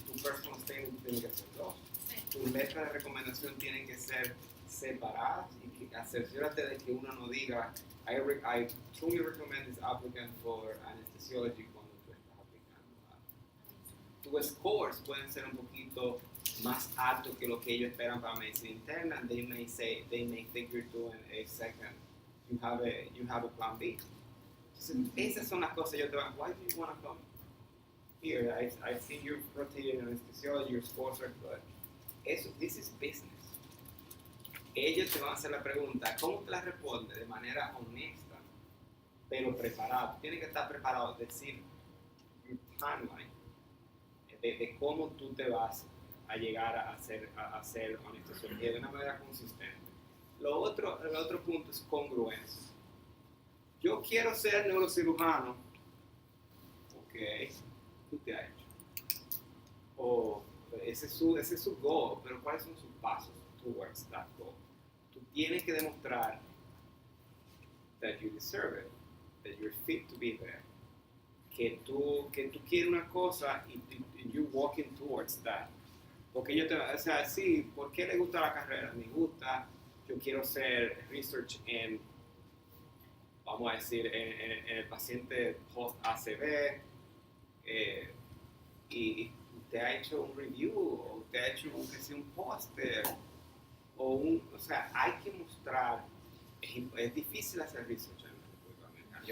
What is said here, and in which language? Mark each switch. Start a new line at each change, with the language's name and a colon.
Spanish: Tu personal statement tiene que ser 2. Tus letras de recomendación tienen que ser separadas y que asegúrate de que uno no diga
English: I truly recommend this applicant for anesthesiology
Spanish: cuando tú estás aplicando. Tus scores pueden ser un poquito más altos que lo que ellos esperan para medicina interna.
English: They may think you're doing a second. You have a plan B.
Spanish: Entonces, esas son las cosas. Yo te digo,
English: why do you want to come here? I've seen you rotating in anesthesiology. Your scores are good. This is business.
Spanish: Ellos te van a hacer la pregunta, ¿cómo te la respondes? De manera honesta, pero preparado. Tienes que estar preparado, decir,
English: your timeline,
Spanish: de cómo tú te vas a llegar a hacer anestesiología de una manera consistente. El otro punto es congruencia. Yo quiero ser neurocirujano. Ok, ¿tú te has hecho? O ese es su goal, pero ¿cuáles son sus pasos
English: towards that goal?
Spanish: Tú tienes que demostrar
English: that you deserve it, that you're fit to be there,
Spanish: que tú quieres una cosa y
English: you're walking towards that.
Spanish: Porque sí, ¿por qué le gusta la carrera? Me gusta, yo quiero hacer research en, vamos a decir, en el paciente post-ACV, y usted ha hecho un review, o usted ha hecho un póster, o sea, hay que mostrar, es difícil hacer research en la República Dominicana.